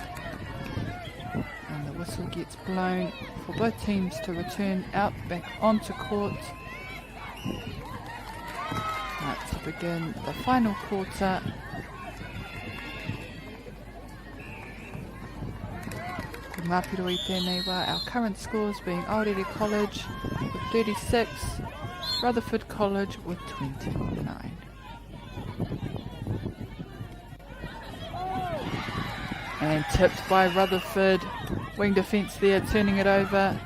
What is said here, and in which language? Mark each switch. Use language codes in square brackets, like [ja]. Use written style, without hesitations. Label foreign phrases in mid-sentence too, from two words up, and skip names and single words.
[en] And the whistle gets blown for both teams to return out back onto court. Right, to begin the final quarter. [mi] Ngā piro I tēnei wā, [en] our current scores being Aorere College with 36, Rutherford College with 29. And tipped by Rutherford, wing defence there, turning it over.